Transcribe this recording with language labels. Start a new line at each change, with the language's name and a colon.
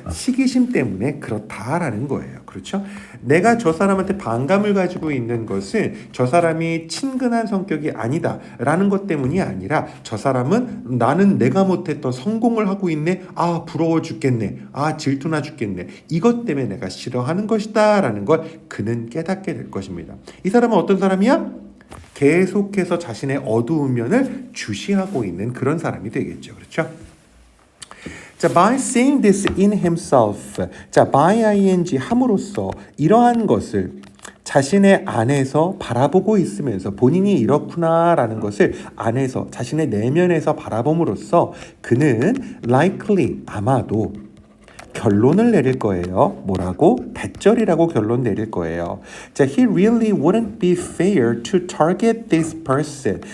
Korean: 시기심 때문에 그렇다라는 거예요. 그렇죠? 내가 저 사람한테 반감을 가지고 있는 것은 저 사람이 친근한 성격이 아니다라는 것 때문이 아니라 저 사람은 나는 내가 못했던 성공을 하고 있네. 아, 부러워 죽겠네. 아, 질투나 죽겠네. 이것 때문에 내가 싫어하는 것이다라는 걸 그는 깨닫게 될 것입니다. 이 사람은 어떤 사람이야? 계속해서 자신의 어두운 면을 주시하고 있는 그런 사람이 되겠죠. 그렇죠?
English: 자, by seeing this in himself.
Korean: 자, by ing 함으로써 이러한 것을 자신의 안에서 바라보고 있으면서 본인이 이렇구나라는 것을 안에서 자신의 내면에서 바라봄으로써 그는 likely 아마도 결론을 내릴 거예요. 뭐라고? 대절이라고 결론 내릴 거예요.
English: 자, he really wouldn't be fair to target this person.